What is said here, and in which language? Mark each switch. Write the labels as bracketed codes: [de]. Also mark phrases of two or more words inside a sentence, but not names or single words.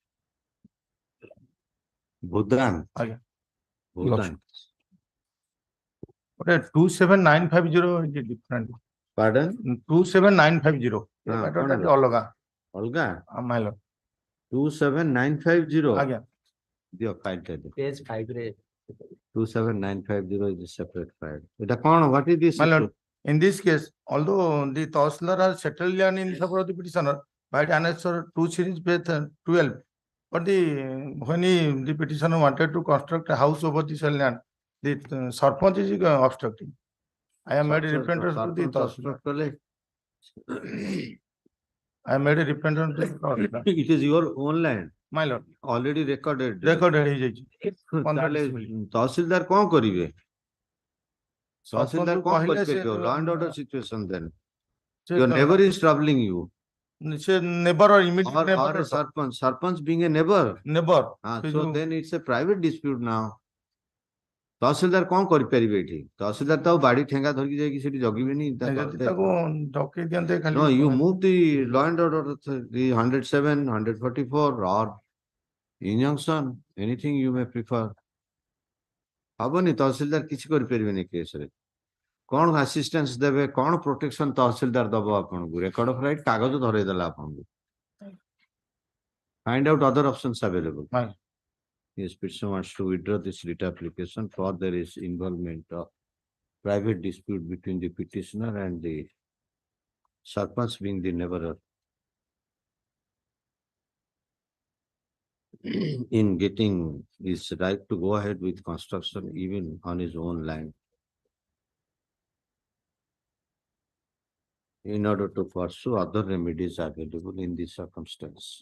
[en] Bhudan. Aye. Bhudan. What 27950 is different. Pardon? 27950. [or] କଣ ଅଲଗା। ଅଲଗା? [en] My lord. 27950. [or] ଆଜ୍ଞା। ଦିଅ file ଟା ଦିଅ। Page 5 ରେ [en] 27950 is a separate file. [or] ଏଟା କଣ? [en] What is this? My lord, in this case, although the Tahsildar has settled land in favor of the petitioner by annexure 2 series page 12, but when the petitioner wanted to construct a house over the said land, the Sarpanch is obstructing. I have made a representative to the Tahsildar. I made a representative to the Tahsildar. It is your own land. My lord. Already recorded. [or] Recorded ହେଇଯାଇଛି। ତହସିଲଦାର କଣ କରିବେ? ତହସିଲଦାର କଣ କରିପାରିବ? [en] Law and order situation then. Your neighbor is troubling you. ସେ neighbor or immediate Or neighbor. a sarpanch being a neighbor. Neighbor. So then it's a private dispute now. [or] ତହସିଲଦାର କଣ କରିପାରିବେ ଏଠି? ତହସିଲଦାର ତ ଆଉ ବାଡି ଠେଙ୍ଗା ଧରିକି ଯାଇକି ସେଠି ଜଗିବେନି। ତାକୁ ଡକେଇ ଦିଅନ୍ତେ ଖାଲି। [en] No, you move the law and order, the 107, 144 or injunction, anything you may prefer. [or] ହବନି ତହସିଲଦାର କିଛି କରିପାରିବେନି କେସରେ। କଣ ଆସିଷ୍ଟାନ୍ସ ଦେବେ? କଣ ପ୍ରୋଟେକ୍ସନ ତହସିଲଦାର ଦବ ଆପଣଙ୍କୁ? [en] record of right [or] କାଗଜ ଧରେଇ ଦେଲା ଆପଣଙ୍କୁ। [en] Find out other options available. Yes, petitioner wants to withdraw this writ application for there is involvement of private dispute between the petitioner and the sarpanch being the neighbor in getting his right to go ahead with construction even on his own land in order to pursue other remedies available in this circumstance.